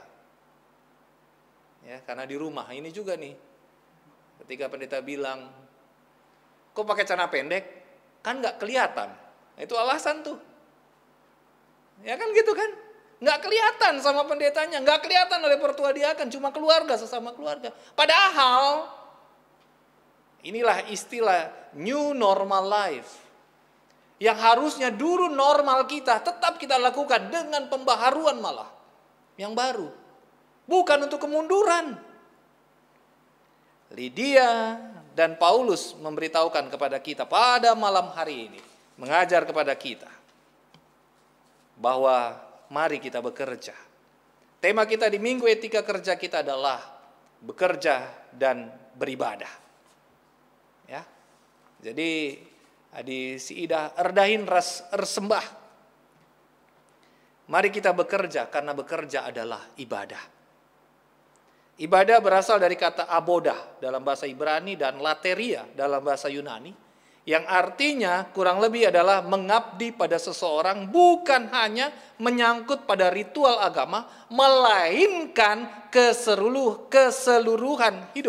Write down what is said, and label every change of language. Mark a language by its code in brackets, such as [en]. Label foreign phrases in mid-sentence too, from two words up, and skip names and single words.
[id] Ya, karena di rumah, ini juga nih. Ketika pendeta bilang, kok pakai celana pendek? Kan nggak kelihatan. Itu alasan tuh. Ya kan gitu kan, nggak kelihatan sama pendetanya, nggak kelihatan oleh pertua diaken, cuma keluarga sesama keluarga. Padahal inilah istilah [en] new normal life, [id] yang harusnya dulu normal kita tetap kita lakukan dengan pembaharuan malah yang baru, bukan untuk kemunduran. Lydia dan Paulus memberitahukan kepada kita pada malam hari ini, mengajar kepada kita bahwa mari kita bekerja. Tema kita di Minggu Etika Kerja kita adalah bekerja dan beribadah. Ya. [btx] Jadi adi si ida erdahin ras ersembah. [id] Mari kita bekerja, karena bekerja adalah ibadah. Ibadah berasal dari kata abodah dalam bahasa Ibrani dan lateria dalam bahasa Yunani, yang artinya kurang lebih adalah mengabdi pada seseorang, bukan hanya menyangkut pada ritual agama, melainkan keseluruhan hidup.